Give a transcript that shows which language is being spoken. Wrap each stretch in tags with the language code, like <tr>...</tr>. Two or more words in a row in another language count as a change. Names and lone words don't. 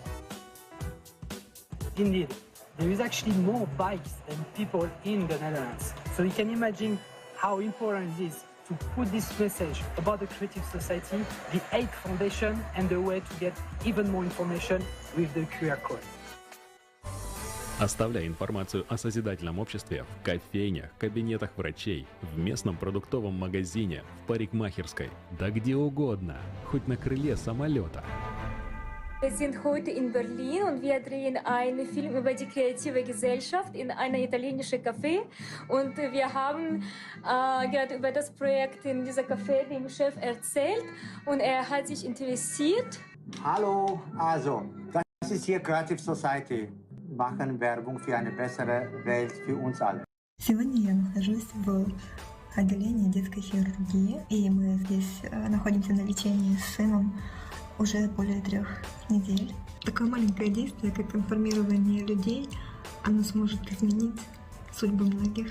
<en>Indeed, there is actually more bikes than people in the Netherlands. So you can imagine how important it is to put this message about the Creative Society, the 8th Foundation, and the way to get even more information with the QR code.</en> <ru>Оставляй информацию о созидательном обществе в кофейнях, кабинетах врачей, в местном продуктовом магазине, в парикмахерской, да где угодно, хоть на крыле самолета.</ru> <de>Wir sind heute in Berlin und wir drehen einen Film über die kreative Gesellschaft in einer italienischen Café. Und wir haben gerade über das Projekt in dieser Café dem Chef erzählt und er hat sich interessiert. Hallo, also, das ist hier Creative Society. Machen Werbung für eine bessere Welt für uns alle.</de> <ru>Сегодня я нахожусь в отделении детской хирургии, и мы здесь находимся на лечении с сыном уже более 3 недель. Такое маленькое действие, как информирование людей, оно сможет изменить судьбы многих.</ru>